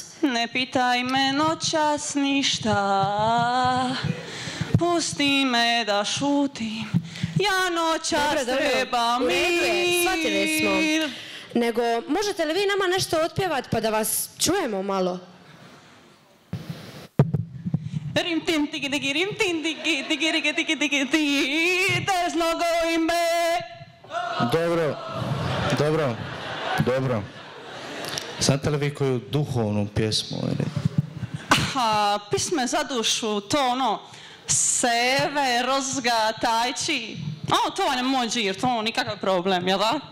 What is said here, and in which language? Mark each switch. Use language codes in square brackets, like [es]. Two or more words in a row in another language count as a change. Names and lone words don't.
[hr] Ne pitaj me noćas ništa, pusti me da šutim, ja noćas trebam mir. Shvatili smo. Nego, možete li vi nama nešto otpjevati pa da vas čujemo malo? Rim tim tiki tiki rim tim tiki tiki tiki tiki tiki tiki, [en] there's no going back. [hr] Dobro. Znate li vi koju duhovnu pjesmu? Pisme za dušu, to ono, seve, rozga, tajči. To vam je moj džir, to nikakav problem, jel da?